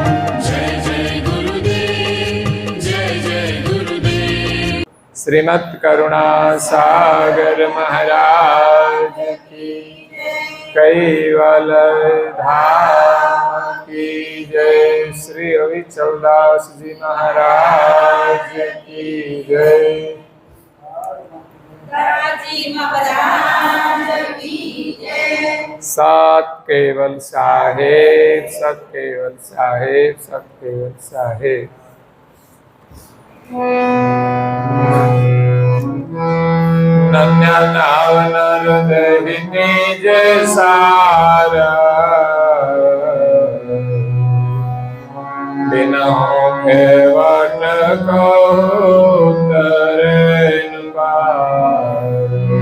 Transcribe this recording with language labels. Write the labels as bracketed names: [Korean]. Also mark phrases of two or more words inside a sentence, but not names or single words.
[Hindi] जय जय गुरुदेव, जय जय गुरुदेव। श्रीमद् करुणा सागर महाराज की, कैवल धाम की जय। श्री अविचलदास जी महाराज की जय। सत केवल साहेब, सत केवल साहेब, सत केवल साहेब। नन्या नावन हृदय निज सारा, बिनहु खेवट कहु तरेन पार।